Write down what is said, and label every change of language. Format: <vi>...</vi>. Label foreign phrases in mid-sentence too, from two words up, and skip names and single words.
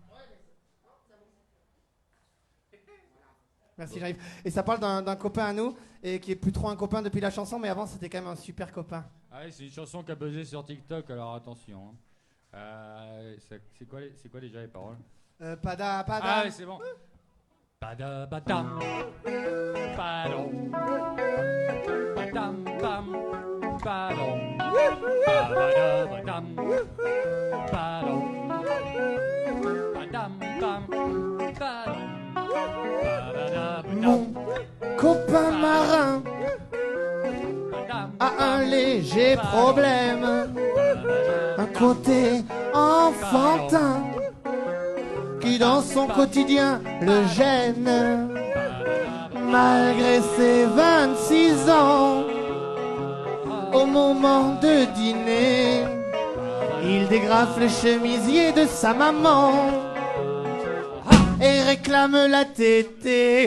<fr>Merci Jean-Yves. Et ça parle d'un copain à nous, et qui est plus trop un copain depuis la chanson, mais avant c'était quand même un super copain. Ah oui, c'est une chanson qui a buzzé sur TikTok, alors attention. Hein. C'est quoi déjà les paroles? Pada. Ah oui, c'est bon. Pada badam, padam, badam bam, padam, pada badam, padam, badam bam, padam, pada Mon copain marin a un léger problème, un côté enfantin qui dans son quotidien le gêne. Malgré ses 26 ans, au moment de dîner, il dégrafe le chemisier de sa maman et réclame la tétée.</fr>